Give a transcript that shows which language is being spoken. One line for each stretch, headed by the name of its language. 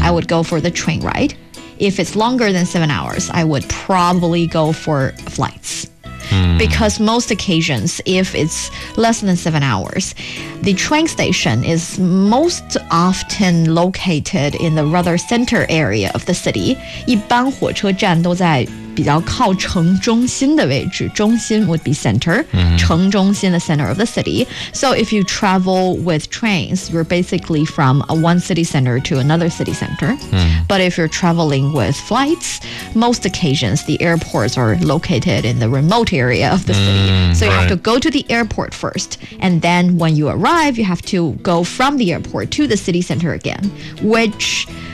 English: I would go for the train ride. If it's longer than 7 hours, I would probably go for flights. Because most occasions, if it's less than 7 hours, the train station is most often located in the rather center area of the city.
Chinese: 一般火车站都在比较靠城中心的位置。
English: 中心 would be center,、mm-hmm. 城中心 the center of the city. So if you travel with trains, you're basically from one city center to another city center.、Mm-hmm. But if you're traveling with flights, most occasions the airports are located in the remote area of the city. So you have to go to the airport first. And then when you arrive, you have to go from the airport to the city center again, which...